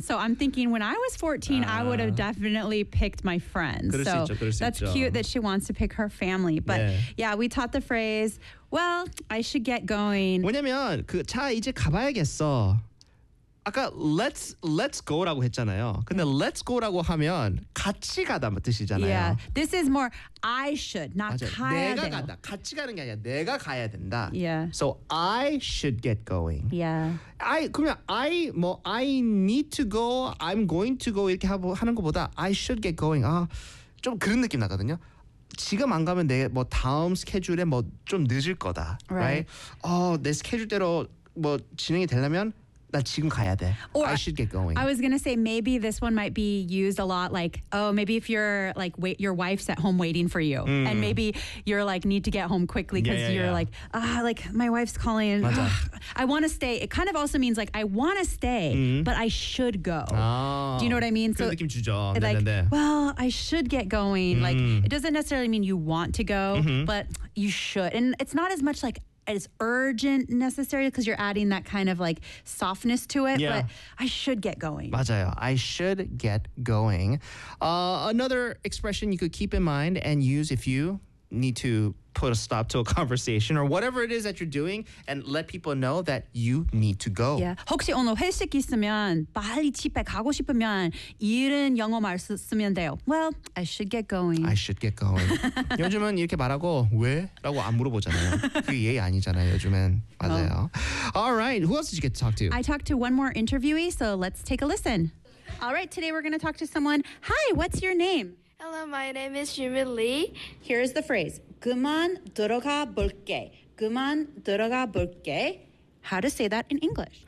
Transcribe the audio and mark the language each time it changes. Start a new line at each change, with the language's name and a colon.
English: So I'm thinking when I was 14, I would have definitely picked my friends. So
Korean: 있죠,
English: that's
Korean: 있죠.
English: Cute that she wants to pick her family. But
Korean: 네.
English: Yeah, we taught the phrase, well, I should get going.
Korean: 왜냐면 그 차 이제 가봐야겠어. 아, 아까 let's go 라고 했잖아요. 근데 let's go라고 하면 같이 가다 뜻이잖아요.
English: Yeah. This is more I should, not 맞아요. 가야 돼.
Korean: 내가 돼요. 간다. 같이 가는 게 아니라 내가 가야 된다.
English: Yeah. So I should get going. Yeah. I 그러면 I 뭐 I need to go, I'm going to go 이렇게 하는 것보다 I should get going.
Korean: 아, 좀 그런 느낌 나거든요. 지금 안 가면 내 뭐 다음 스케줄에 뭐 좀 늦을 거다.
English: Right.
Korean: 어, 내 스케줄대로 뭐 진행이 되려면 나 지금 가야 돼.
English: Or I should get going. I was going to say maybe this one might be used a lot like, oh, maybe if you're like wait, your wife's at home waiting for you and maybe you're like need to get home quickly because you're like, ah, like my wife's calling. I want to stay. It kind of also means like I want to stay, but I should go. Oh, do you know what I mean?
Korean: So like, 그런 느낌 주죠. 네, 네, 네.
English: Well, I should get going. Like it doesn't necessarily mean you want to go, but you should. And it's not as much like as urgent necessary because you're adding that kind of like softness to it. Yeah. But I should get going. 맞아요. I should get going. Another expression you could keep in mind and use if you need to put a stop to a conversation or whatever it is that you're doing and let people know that you need to go. Yeah.
Korean: 혹시 오늘 회식 있으면 빨리 집에 가고 싶으면 이런 영어 말 쓰면 돼요.
English: Well, I should get going. I should get going.
Korean: 요즘은 이렇게 말하고 왜? 라고 안 물어보잖아요. 그게 예의 아니잖아요, 요즘엔.
English: 맞아요. Oh. All right. Who else did you get to talk to? I talked to one more interviewee, so let's take a listen. All right. Today we're going to talk to someone. Hi, what's your name? Hello, my name is Jimin Lee. Here is the phrase, 그만 들어가 볼게. 그만 들어가 볼게. How to say that in English?